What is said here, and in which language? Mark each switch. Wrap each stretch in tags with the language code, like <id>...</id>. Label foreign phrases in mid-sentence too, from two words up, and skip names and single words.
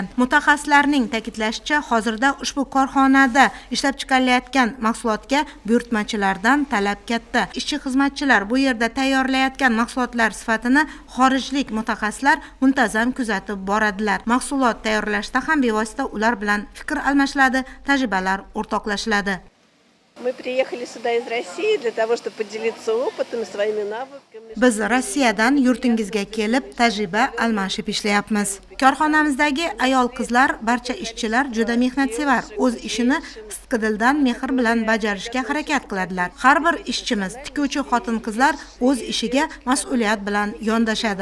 <uz>Mutaxassislarning ta'kidlashicha, hozirda ushbu korxonada ishlab chiqarilayotgan mahsulotga buyurtmachilardan talab katta. Ishchi xizmatchilar bu yerda tayyorlayotgan mahsulotlar sifatini xorijlik mutaxassislar muntazam kuzatib boradilar. Mahsulot tayyorlashda ham bevosita ular bilan fikr almashiladi, tajribalar o'rtoqlashiladi.</uz> <ru>Мы приехали сюда из России для того, чтобы поделиться опытом и своими навыками.</ru> <uz>Biz Rossiyadan yurtingizga kelib, tajriba almashib ishlayapmiz. Korxonamizdagi ayol qizlar, barcha ishchilar juda mehnatsevar, o'z ishini sidqidildan mehr bilan bajarishga harakat qiladilar. Har bir ishchimiz, tikuvchi xotin-qizlar o'z ishiga mas'uliyat bilan yondashadi.</uz>